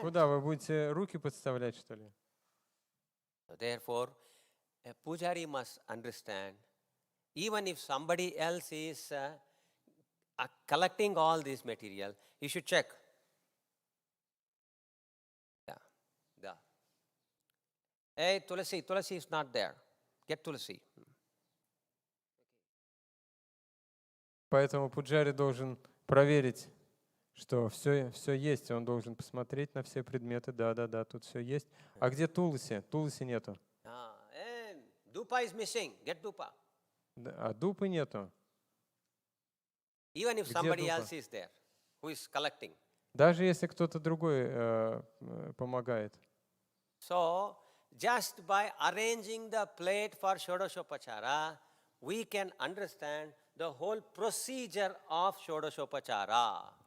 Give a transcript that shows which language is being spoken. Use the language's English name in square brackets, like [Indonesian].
[Russian] Куда вы будете руки подставлять, что ли? [English] Therefore, a pujari must understand, even if somebody else is collecting all this material, you should check. Yeah, yeah. Hey, Tulasi is not there. Get Tulasi. [Russian] Поэтому пуджари должен проверить, что все есть. Он должен посмотреть на все предметы. Да, тут все есть. А где Туласи? Туласи нету. [English] And Dupa is missing. Get Dupa. [Russian] А дупы нету. [English] Even if [Russian] Где [English] somebody [Russian] Dupa? [English] else is there who is collecting. [Russian] Даже если кто-то другой помогает. [English] So, just by arranging the plate for Shodashopachara, we can understand the whole procedure of Shodashopachara.